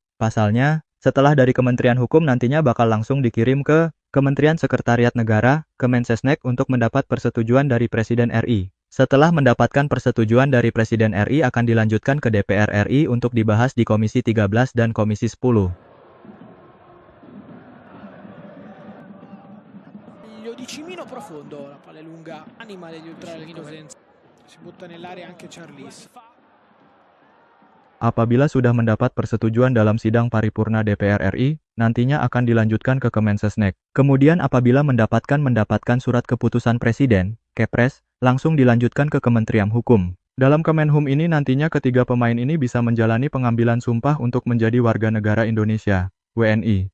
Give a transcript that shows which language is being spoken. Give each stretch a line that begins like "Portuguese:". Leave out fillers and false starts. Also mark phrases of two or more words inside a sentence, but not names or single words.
Indonesian: Pasalnya, setelah dari Kementerian Hukum nantinya bakal langsung dikirim ke Kementerian Sekretariat Negara, Kemensesnek untuk mendapat persetujuan dari Presiden RI. Setelah mendapatkan persetujuan dari Presiden RI akan dilanjutkan ke DPR RI untuk dibahas di Komisi 13 dan Komisi 10.
Italian: Di Cimino profondo, la palla è lunga, anima degli ultraliani, si butta nell'area anche Charlis.
Indonesian: Apabila sudah mendapat persetujuan dalam sidang paripurna DPR RI, nantinya akan dilanjutkan ke Kemensesnek. Kemudian apabila mendapatkan surat keputusan Presiden, Kepres, langsung dilanjutkan ke Kementerian Hukum. Dalam Kemenhum ini nantinya ketiga pemain ini bisa menjalani pengambilan sumpah untuk menjadi warga negara Indonesia, WNI.